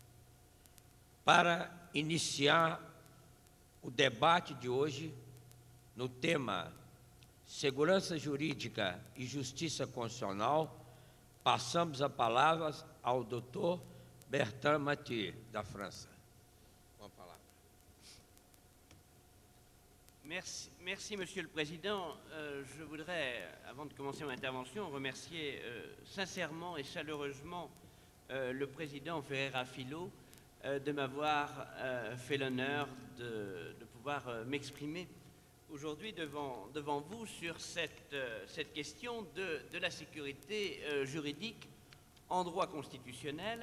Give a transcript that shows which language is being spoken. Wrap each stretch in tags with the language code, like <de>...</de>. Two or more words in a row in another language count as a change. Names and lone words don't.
<pt>Para iniciar o debate de hoje no tema Segurança Jurídica e Justiça Constitucional, passamos a palavra ao Dr. Bertrand Mathieu, da França. Com a palavra.</pt> <fr>Merci, Monsieur le Président. Je voudrais, avant de commencer mon intervention, remercier sincèrement et chaleureusement le Président Ferreira Filho de m'avoir fait l'honneur de pouvoir m'exprimer aujourd'hui devant vous sur cette question de la sécurité juridique en droit constitutionnel.</fr>